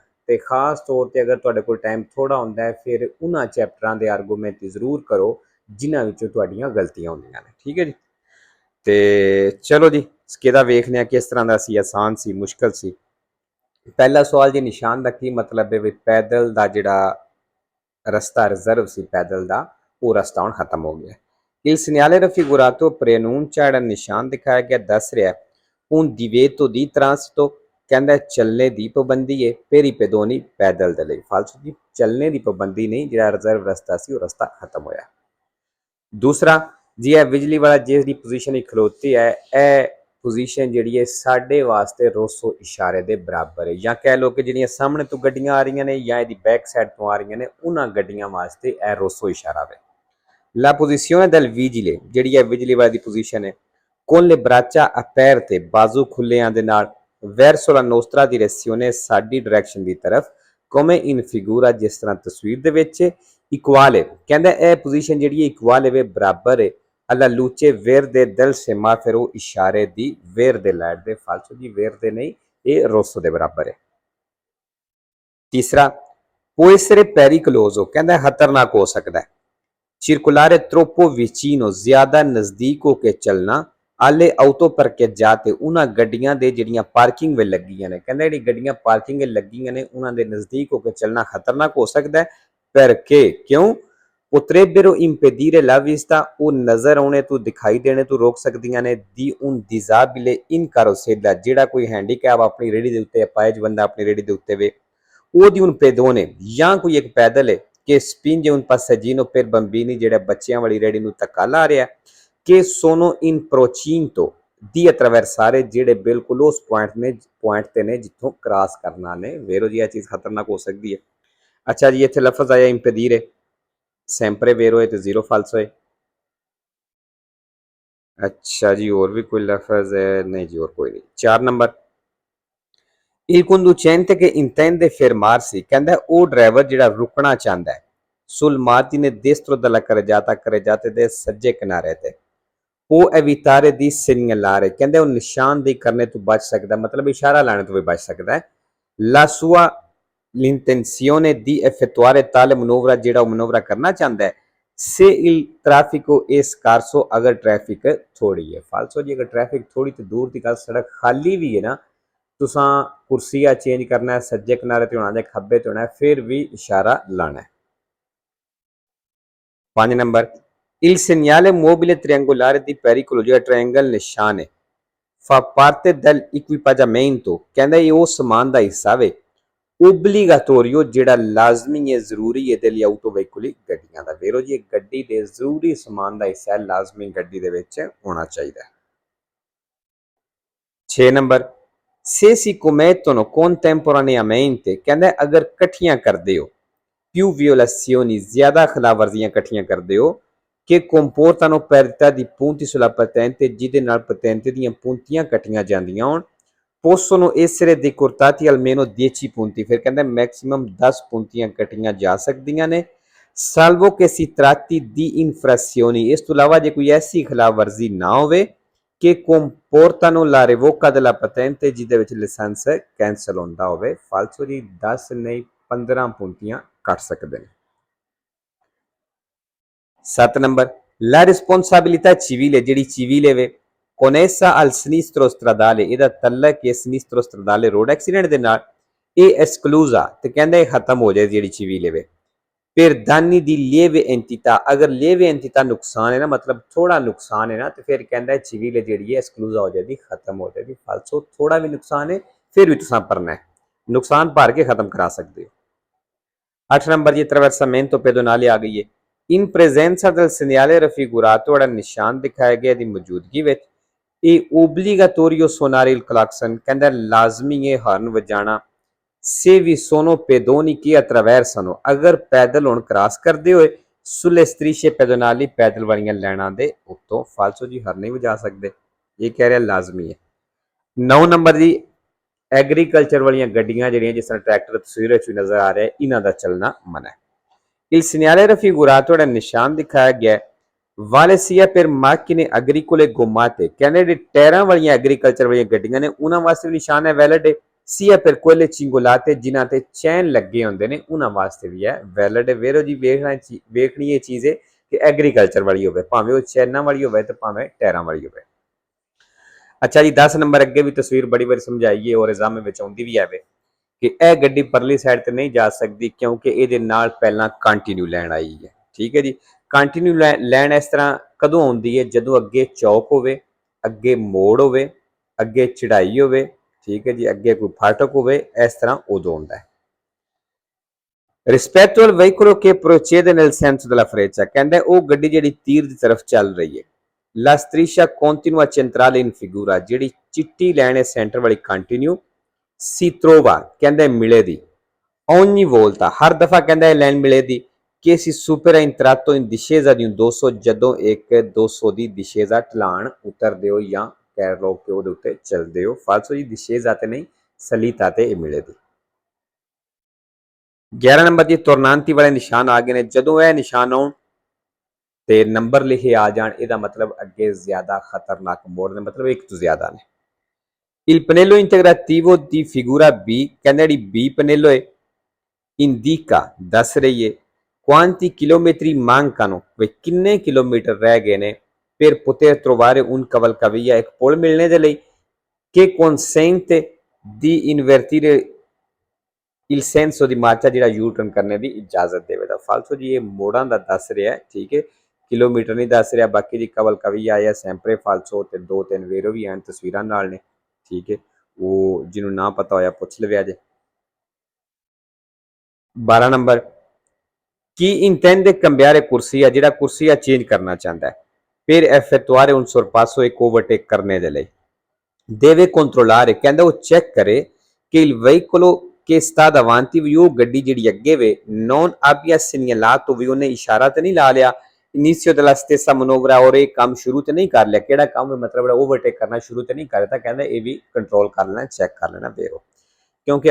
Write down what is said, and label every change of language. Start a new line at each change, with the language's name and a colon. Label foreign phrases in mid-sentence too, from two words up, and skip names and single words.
Punjabi: ਤੇ ਖਾਸ ਤੌਰ ਤੇ ਅਗਰ ਤੁਹਾਡੇ ਕੋਲ ਟਾਈਮ ਥੋੜਾ ਹੁੰਦਾ ਹੈ, ਫਿਰ ਉਹਨਾਂ ਚੈਪਟਰਾਂ ਦੇ ਆਰਗੂਮੈਂਟ ਜ਼ਰੂਰ ਕਰੋ ਜਿਨ੍ਹਾਂ ਵਿੱਚੋਂ ਤੁਹਾਡੀਆਂ ਗਲਤੀਆਂ ਹੁੰਦੀਆਂ ਨੇ। ਠੀਕ ਹੈ ਜੀ। ਤੇ ਚਲੋ ਜੀ, ਸਕੇਦਾ ਵੇਖਦੇ ਹਾਂ ਕਿਸ ਤਰ੍ਹਾਂ ਦਾ ਸੀ, ਆਸਾਨ ਸੀ, ਮੁਸ਼ਕਲ ਸੀ। ਪਹਿਲਾ ਸਵਾਲ ਜੀ, ਨਿਸ਼ਾਨ ਦਾ ਕੀ ਮਤਲਬ ਹੈ? ਵੀ ਪੈਦਲ ਦਾ ਜਿਹੜਾ ਰਸਤਾ ਰਿਜ਼ਰਵ ਸੀ ਪੈਦਲ ਦਾ, ਉਹ ਰਸਤਾ ਹੁਣ ਖਤਮ ਹੋ ਗਿਆ।
Italian: Il segnale raffigurato preannuncia
Punjabi: ਜਿਹੜਾ ਨਿਸ਼ਾਨ ਦਿਖਾਇਆ ਗਿਆ ਦੱਸ ਰਿਹਾ
Italian: un divieto di transito,
Punjabi: ਕਹਿੰਦਾ ਚੱਲਣੇ ਦੀ ਪਾਬੰਦੀ ਹੈ।
Italian: per i pedoni,
Punjabi: ਪੈਦਲ ਦੇ ਲਈ। ਫਾਲਤੂ ਜੀ, ਚੱਲਣੇ ਦੀ ਪਾਬੰਦੀ ਨਹੀਂ, ਜਿਹੜਾ ਰਿਜ਼ਰਵ ਰਸਤਾ ਸੀ ਉਹ ਰਸਤਾ ਖਤਮ ਹੋਇਆ। ਦੂਸਰਾ ਜੀ, ਇਹ ਬਿਜਲੀ ਵਾਲਾ ਜਿਹੜੀ ਪੋਜੀਸ਼ਨ ਹੀ ਖਲੋਤੀ ਹੈ, ਇਹ ਪੋਜੀਸ਼ਨ ਜਿਹੜੀ ਹੈ ਸਾਡੇ ਵਾਸਤੇ 200 ਇਸ਼ਾਰੇ ਦੇ ਬਰਾਬਰ ਹੈ। ਜਾਂ ਕਹਿ ਲਓ ਕਿ ਜਿਹੜੀਆਂ ਸਾਹਮਣੇ ਤੋਂ ਗੱਡੀਆਂ ਆ ਰਹੀਆਂ ਨੇ ਜਾਂ ਇਹਦੀ ਬੈਕ ਸਾਈਡ ਤੋਂ ਆ ਰਹੀਆਂ ਨੇ, ਉਹਨਾਂ ਗੱਡੀਆਂ ਵਾਸਤੇ ਇਹ 200 ਇਸ਼ਾਰਾ ਹੈ।
Italian: La posizione del vigile,
Punjabi: ਜਿਹੜੀ ਹੈ ਬਿਜਲੀ ਵਾਲੇ ਦੀ ਪੋਜੀਸ਼ਨ ਹੈ,
Italian: con le braccia aperte,
Punjabi: ਬਾਜ਼ੂ ਖੁੱਲਿਆਂ ਦੇ ਨਾਲ,
Italian: verso la nostra direzione,
Punjabi: ਸਾਡੀ ਡਾਇਰੈਕਸ਼ਨ ਦੀ ਤਰਫ,
Italian: come in figura,
Punjabi: ਜਿਸ ਤਰ੍ਹਾਂ ਤਸਵੀਰ ਦੇ ਵਿੱਚ। ਇਕੁਅਲ ਹੈ, ਕਹਿੰਦਾ ਇਹ ਪੋਜੀਸ਼ਨ ਜਿਹੜੀ ਹੈ ਇਕੁਅਲ ਹੈ, ਬਰਾਬਰ ਹੈ
Italian: alla luce verde del semaforo,
Punjabi: ਇਸ਼ਾਰੇ ਦੀ verde ਲਾਈਟ ਦੇ। ਫਾਲਤੂ ਜੀ, verde ਨਹੀਂ, ਇਹ 200 ਦੇ ਬਰਾਬਰ ਹੈ। ਤੀਸਰਾ,
Italian: può essere pericoloso,
Punjabi: ਕਹਿੰਦਾ ਖਤਰਨਾਕ ਹੋ ਸਕਦਾ ਹੈ।
Italian: circolare troppo vicino,
Punjabi: ਜ਼ਿਆਦਾ ਨਜ਼ਦੀਕ ਹੋ ਕੇ ਚੱਲਣਾ,
Italian: alle auto parcheggiate,
Punjabi: ਉਹਨਾਂ ਗੱਡੀਆਂ ਦੇ ਜਿਹੜੀਆਂ ਪਾਰਕਿੰਗ ਵਿੱਚ ਲੱਗੀਆਂ ਨੇ। ਕਹਿੰਦਾ ਜਿਹੜੀ ਗੱਡੀਆਂ ਪਾਰਕਿੰਗ ਵਿੱਚ ਲੱਗੀਆਂ ਨੇ ਉਹਨਾਂ ਦੇ ਨਜ਼ਦੀਕ ਹੋ ਕੇ ਚੱਲਣਾ ਖਤਰਨਾਕ ਹੋ ਸਕਦਾ ਹੈ।
Italian: perché, ਕਿਉਂ? potrebbero impedire la vista,
Punjabi: ਉਹ ਨਜ਼ਰ ਆਉਣੇ ਤੋਂ, ਦਿਖਾਈ ਦੇਣੇ ਤੋਂ ਰੋਕ ਸਕਦੀਆਂ ਨੇ।
Italian: di un disabile in carrozzella,
Punjabi: ਜਿਹੜਾ ਕੋਈ ਹੈਂਡੀਕੈਪ ਆਪਣੀ ਰੇਹੜੀ ਦੇ ਉੱਤੇ, ਅਪਾਹਿਜ ਬੰਦਾ ਆਪਣੀ ਰੇਹੜੀ ਦੇ ਉੱਤੇ ਵੇ, ਉਹ
Italian: di un pedone,
Punjabi: ਜਾਂ ਕੋਈ ਇੱਕ ਪੈਦਲ ਹੈ ਕਿ
Italian: spinge un passeggino per bambini,
Punjabi: ਜਿਹੜਾ ਬੱਚਿਆਂ ਵਾਲੀ ਰੇਹੜੀ ਨੂੰ ਧੱਕਾ ਲਾ ਰਿਹਾ।
Italian: ਕਿ sono in procinto di attraversare,
Punjabi: ਜਿਹੜੇ ਬਿਲਕੁਲ ਉਸ ਪੁਆਇੰਟ ਤੇ ਨੇ ਜਿੱਥੋਂ ਕ੍ਰਾਸ ਕਰਨਾ ਨੇ। ਵੇਰੋ ਜੀ, ਇਹ ਚੀਜ਼ ਖਤਰਨਾਕ ਹੋ ਸਕਦੀ ਹੈ। ਅੱਛਾ ਜੀ, ਇੱਥੇ ਲਫ਼ਜ਼ ਆਇਆ impedire,
Italian: sempre vero
Punjabi: ਹੈ ਤੇ 0 ਫਾਲਸੋ ਹੈ। ਅੱਛਾ ਜੀ, ਹੋਰ ਵੀ ਕੋਈ ਲਫ਼ਜ਼ ਹੈ? ਨਹੀਂ ਜੀ, ਹੋਰ ਕੋਈ ਨਹੀਂ। 4 ਨੰਬਰ,
Italian: il conducente che intende fermarsi,
Punjabi: ਕਹਿੰਦਾ ਉਹ ਡਰਾਈਵਰ ਜਿਹੜਾ ਰੁਕਣਾ ਚਾਹੁੰਦਾ ਹੈ।
Italian: sul margine destro della carreggiata
Punjabi: ਦੇ ਸੱਜੇ ਕਿਨਾਰੇ ਤੇ।
Italian: può evitare di segnalare,
Punjabi: ਕਹਿੰਦੇ ਉਹ ਨਿਸ਼ਾਨਦੇਹੀ ਕਰਨੇ ਤੋਂ ਬਚ ਸਕਦਾ, ਮਤਲਬ ਇਸ਼ਾਰਾ ਲਾਣੇ ਤੋਂ ਵੀ ਬਚ ਸਕਦਾ ਹੈ।
Italian: la sua l'intenzione di effettuare tale manovra,
Punjabi: ਜਿਹੜਾ ਉਹ ਮਨੋਵਰਾ ਕਰਨਾ ਚਾਹੁੰਦਾ ਹੈ।
Italian: se il traffico è scarso,
Punjabi: ਅਗਰ ਟ੍ਰੈਫਿਕ ਥੋੜੀ ਹੈ। ਫਾਲਸੋ ਜੀ, ਅਗਰ ਟ੍ਰੈਫਿਕ ਥੋੜੀ ਤੇ ਦੂਰ ਦੀ ਗੱਲ, ਸੜਕ ਖਾਲੀ ਵੀ ਹੈ ਨਾ, ਤੁਸਾਂ ਕੁਰਸੀਆ ਚੇਂਜ ਕਰਨਾ ਹੈ, ਸੱਜੇ ਕਿਨਾਰੇ ਤੇ ਹੋਣਾ ਹੈ, ਖੱਬੇ ਤੇ ਹੋਣਾ ਹੈ, ਫਿਰ ਭੀ ਇਸ਼ਾਰਾ ਲਾਣਾ ਹੈ। 5 ਨੰਬਰ,
Italian: il segnale mobile triangolare di pericolo,
Punjabi: ਜੋ ਟ੍ਰਾਇੰਗਲ ਨਿਸ਼ਾਨ ਹੈ,
Italian: fa parte dell'equipaggiamento,
Punjabi: ਕਹਿੰਦਾ ਏ ਓ ਸਮਾਨ ਦਾ ਹਿੱਸਾ ਵੇ, ਓਬਲੀਗਾਟੋਰੀਓ, ਜਿਹੜਾ ਲਾਜ਼ਮੀ ਹੈ, ਜ਼ਰੂਰੀ ਹੈ ਦੇ ਲਈ
English: auto vehicle
Punjabi: ਗੱਡੀਆਂ ਦਾ। ਵੇਰੋ ਜੀ, ਗੱਡੀ ਦੇ ਜ਼ਰੂਰੀ ਸਮਾਨ ਦਾ ਹਿੱਸਾ ਹੈ, ਲਾਜ਼ਮੀ ਗੱਡੀ ਦੇ ਵਿੱਚ ਹੋਣਾ ਚਾਹੀਦਾ। 6 ਨੰਬਰ,
Italian: se si commettono contemporaneamente,
Punjabi: ਕਹਿੰਦਾ ਅਗਰ ਕੱਠੀਆਂ ਕਰਦੇ ਹੋ,
Italian: più violazioni,
Punjabi: ਜ਼ਿਆਦਾ ਖਿਲਾਫਵਰਜ਼ੀਆਂ ਕੱਠੀਆਂ ਕਰਦੇ ਹੋ,
Italian: che comportano perdita di punti sulla patente
Punjabi: ਜਿਹਦੇ ਨਾਲ patente ਦੀਆਂ puntiਆਂ ਕੱਟੀਆਂ ਜਾਂਦੀਆਂ ਹੋਣ
Italian: possono essere decurtati almeno 10 punti ਫਿਰ
Punjabi: ਕਹਿੰਦਾ ਮੈਕਸਿਮਮ 10 puntiਆਂ ਕੱਟੀਆਂ ਜਾ ਸਕਦੀਆਂ ਨੇ
Italian: salvo che si tratti di infrazioni
Punjabi: ਇਸ ਤੋਂ ਇਲਾਵਾ ਜੇ ਕੋਈ ਐਸੀ ਖਿਲਾਫਵਰਜ਼ੀ ਨਾ ਹੋਵੇ
Italian: che comportano la revoca della patente
Punjabi: ਜਿਹਦੇ ਵਿੱਚ ਲਾਇਸੈਂਸ ਕੈਂਸਲ ਹੁੰਦਾ ਹੋਵੇ ਫਾਲਸੋ ਜੀ 10 ਨਹੀਂ 15 puntiਆਂ ਕੱਟ ਸਕਦੇ ਨੇ 7 number
Italian: la responsabilità civile
Punjabi: ਜਿਹੜੀ civile ਵੇ connessa
Italian: al sinistro stradale
Punjabi: ਇਹਦਾ ਤਲਕ ਹੈ
Italian: sinistro stradale
English: road accident
Punjabi: ਦੇ ਨਾਲ ਇਹ esclusa ਤੇ ਕਹਿੰਦਾ ਇਹ ਖਤਮ ਹੋ ਜਾਏ ਜਿਹੜੀ civile ਵੇ
Italian: per danni di lieve entità
Punjabi: ਅਗਰ
Italian: lieve entità
Punjabi: ਨੁਕਸਾਨ ਹੈ ਨਾ ਮਤਲਬ ਥੋੜਾ ਨੁਕਸਾਨ ਹੈ ਨਾ ਤੇ ਫਿਰ ਕਹਿੰਦਾ civile ਜਿਹੜੀ ਹੈ esclusa ਹੋ ਜਾਏਗੀ ਖਤਮ ਹੋ ਜਾਏਗੀ ਫਾਲਸੋ ਥੋੜਾ ਵੀ ਨੁਕਸਾਨ ਹੈ ਫਿਰ ਵੀ ਤੁਸੀਂ ਭਰਨਾ ਹੈ ਨੁਕਸਾਨ ਭਰ ਕੇ ਖਤਮ ਕਰਾ ਸਕਦੇ ਹੋ 8 ਨੰਬਰ ਜੀ
Italian: attraversamento pedonale
Punjabi: ਆ ਗਈ ਹੈ
Italian: in presenza del segnale raffigurato
Punjabi: ਜਿਹੜਾ ਨਿਸ਼ਾਨ ਦਿਖਾਇਆ ਗਿਆ ਦੀ ਮੌਜੂਦਗੀ ਵਿੱਚ ਇਹ
Italian: obbligatorio suonare il clacson
Punjabi: ਕਹਿੰਦਾ ਲਾਜ਼ਮੀ ਹੈ ਹਾਰਨ ਵਜਾਣਾ
Italian: se vi sono pedoni che attraversano
Punjabi: ਅਗਰ ਪੈਦਲ ਹੁਣ ਕ੍ਰਾਸ ਕਰਦੇ ਹੋਏ
Italian: sulle strisce pedonali
Punjabi: ਪੈਦਲ ਵਾਲੀਆਂ ਲਾਈਨਾਂ ਦੇ ਉੱਤੋਂ ਫਾਲਸੋ ਜੀ ਹਰਨ ਨਹੀਂ ਵਜਾ ਸਕਦੇ ਇਹ ਕਹਿ ਰਿਹਾ ਲਾਜ਼ਮੀ ਹੈ 9 ਨੰਬਰ ਜੀ ਐਗਰੀਕਲਚਰ ਵਾਲੀਆਂ ਗੱਡੀਆਂ ਜਿਹੜੀਆਂ ਜਿਸ ਤਰ੍ਹਾਂ ਟਰੈਕਟਰ ਤਸਵੀਰ ਵਿੱਚ ਵੀ ਨਜ਼ਰ ਆ ਰਿਹਾ ਇਹਨਾਂ ਦਾ ਚੱਲਣਾ ਮਨਾ ਹੈ
Italian: il segnale raffigurato
Punjabi: ਜਿਹੜਾ ਨਿਸ਼ਾਨ ਦਿਖਾਇਆ ਗਿਆ
Italian: vale sia per macchine agricole gommate
Punjabi: ਕਹਿੰਦੇ ਜਿਹੜੇ ਟਾਇਰਾਂ ਵਾਲੀਆਂ ਐਗਰੀਕਲਚਰ ਵਾਲੀਆਂ ਗੱਡੀਆਂ ਨੇ ਉਹਨਾਂ ਵਾਸਤੇ ਵੀ ਨਿਸ਼ਾਨ ਹੈ ਵੈਲਿਡ ਹੈ
Italian: sia per quelle cingolate
Punjabi: ਜਿਨ੍ਹਾਂ ਤੇ ਚੈਨ ਲੱਗੇ ਹੁੰਦੇ ਨੇ ਉਹਨਾਂ ਵਾਸਤੇ ਵੀ ਹੈ ਵੈਲਿਡ ਵੇਰੋ ਜੀ ਵੇਖਣੀ ਇਹ ਚੀਜ਼ ਹੈ ਕਿ ਐਗਰੀਕਲਚਰ ਵਾਲੀ ਹੋਵੇ ਭਾਵੇਂ ਉਹ ਚੈਨਾਂ ਵਾਲੀ ਹੋਵੇ ਤੇ ਭਾਵੇਂ ਟਾਇਰਾਂ ਵਾਲੀ ਹੋਵੇ ਅੱਛਾ ਜੀ 10 ਨੰਬਰ ਅੱਗੇ ਵੀ ਤਸਵੀਰ ਬੜੀ ਵਾਰੀ ਸਮਝਾਈ ਹੈ ਔਰ ਐਗਜ਼ਾਮ ਵਿੱਚ ਆਉਂਦੀ ਵੀ ਆਵੇ ਕਿ ਇਹ ਗੱਡੀ ਪਰਲੀ ਸਾਈਡ ਤੇ ਨਹੀਂ ਜਾ ਸਕਦੀ ਕਿਉਂਕਿ ਇਹਦੇ ਨਾਲ ਪਹਿਲਾਂ ਕੰਟੀਨਿਊ ਲੈਣ ਆਈ ਹੈ ਠੀਕ ਹੈ ਜੀ ਕੰਟੀਨਿਊ ਲੈਣ ਇਸ ਤਰ੍ਹਾਂ ਕਦੋਂ ਆਉਂਦੀ ਹੈ ਜਦੋਂ ਅੱਗੇ ਚੌਕ ਹੋਵੇ ਅੱਗੇ ਮੋੜ ਹੋਵੇ ਅੱਗੇ ਚੜਾਈ ਹੋਵੇ ਠੀਕ ਹੈ ਜੀ ਅੱਗੇ ਕੋਈ ਫਾਟਕ ਹੋਵੇ ਇਸ ਤਰ੍ਹਾਂ ਉਦੋਂ ਹੁੰਦਾ ਹੈ
Italian: rispetto al veicolo che procede nel senso della freccia
Punjabi: ਕਹਿੰਦਾ ਉਹ ਗੱਡੀ ਜਿਹੜੀ ਤੀਰ ਦੀ ਤਰਫ ਚੱਲ ਰਹੀ ਹੈ
Italian: la striscia continua centrale in figura
Punjabi: ਜਿਹੜੀ ਚਿੱਟੀ ਲਾਈਨ ਹੈ ਸੈਂਟਰ ਵਾਲੀ ਕੰਟੀਨਿਊ
Italian: si trova
Punjabi: ਕਹਿੰਦਾ ਮਿਲੇ ਦੀ
Italian: ogni volta
Punjabi: ਹਰ ਦਫਾ ਕਹਿੰਦਾ ਇਹ ਲਾਈਨ ਮਿਲੇ ਦੀ
Italian: che si supera in tratto in discesa di un
Punjabi: 200 ਜਦੋਂ ਇੱਕ 200 ਦੀ discesa ਢਲਾਣ ਉਤਰਦੇ ਹੋ ਜਾਂ ਕਹਿ ਲਓ ਕਿ ਉਹਦੇ ਉੱਤੇ ਚੱਲਦੇ ਹੋ ਫਾਲਸੋ ਜੀ discesa ਤੇ ਨਹੀਂ salita ਤੇ ਇਹ ਮਿਲੇ ਦੀ 11 ਨੰਬਰ ਜੀ ਤੁਰਨਾਂਤੀ ਵਾਲੇ ਨਿਸ਼ਾਨ ਆ ਗਏ ਨੇ ਜਦੋਂ ਇਹ ਨਿਸ਼ਾਨ ਆਉਣ ਤੇ ਨੰਬਰ ਲਿਖੇ ਆ ਜਾਣ ਇਹਦਾ ਮਤਲਬ ਅੱਗੇ ਜ਼ਿਆਦਾ ਖਤਰਨਾਕ ਮੋੜ ਨੇ ਮਤਲਬ ਇੱਕ ਤੋਂ ਜ਼ਿਆਦਾ ਨੇ
Italian: il pannello integrativo di figura B
Punjabi: ਕਹਿੰਦਾ ਜਿਹੜੀ B pannello ਹੈ indica ਦੱਸ ਰਹੀ ਹੈ
Italian: quanti chilometri mancano
Punjabi: ਵੀ ਕਿੰਨੇ ਕਿਲੋਮੀਟਰ ਰਹਿ ਗਏ ਨੇ
Italian: per poter trovare un cavalcavia
Punjabi: ਇੱਕ ਪੁਲ ਮਿਲਣੇ ਦੇ ਲਈ
Italian: che consente di invertire il senso di marcia
Punjabi: ਜਿਹੜਾ ਯੂ ਟਰਨ ਕਰਨੇ ਦੀ ਇਜਾਜ਼ਤ ਦੇਵੇਗਾ ਫਾਲਸੋ ਜੀ ਇਹ ਮੋੜਾਂ ਦਾ ਦੱਸ ਰਿਹਾ ਹੈ ਠੀਕ ਹੈ ਕਿਲੋਮੀਟਰ ਨਹੀਂ ਦੱਸ ਰਿਹਾ ਬਾਕੀ ਜੀ cavalcavia ਆਇਆ
Italian: sempre falso
Punjabi: ਤੇ 2-3 ਵੇਰੋ ਵੀ ਹਨ ਤਸਵੀਰਾਂ ਨਾਲ ਨੇ ਠੀਕ ਹੈ ਉਹ ਜਿਹਨੂੰ ਨਾ ਪਤਾ ਹੋਇਆ ਪੁੱਛ ਲਵੇ ਅਜੇ 12 ਨੰਬਰ ਕੀ
Italian: intende cambiare corsia
Punjabi: ਜਿਹੜਾ ਕੁਰਸੀਆ ਚੇਂਜ ਕਰਨਾ ਚਾਹੁੰਦਾ ਹੈ
Italian: per effettuare un sorpasso e
Punjabi: overtake ਕਰਨੇ ਦੇ ਲਈ
Italian: deve controllare
Punjabi: ਕਹਿੰਦਾ ਉਹ ਚੈੱਕ ਕਰੇ ਕਿ
Italian: il veicolo che sta davanti
Punjabi: ਵੀ ਉਹ ਗੱਡੀ ਜਿਹੜੀ ਅੱਗੇ ਵੇ
Italian: non abbia segnalato
Punjabi: ਵੀ ਉਹਨੇ ਇਸ਼ਾਰਾ ਤੇ ਨਹੀਂ ਲਾ ਲਿਆ
Italian: inizio della stessa manovra
Punjabi: ਔਰ ਇਹ ਕੰਮ ਸ਼ੁਰੂ ਤੇ ਨਹੀਂ ਕਰ ਲਿਆ ਕਿਹੜਾ ਕੰਮ ਮਤਲਬ ਓਵਰਟੇਕ ਕਰਨਾ ਸ਼ੁਰੂ ਤੇ ਨਹੀਂ ਕਰ ਦਿੱਤਾ ਕਹਿੰਦਾ ਇਹ ਵੀ ਕੰਟਰੋਲ ਕਰ ਲੈਣਾ ਚੈੱਕ ਕਰ ਲੈਣਾ ਬੇਰੋ ਕਿਉਂਕਿ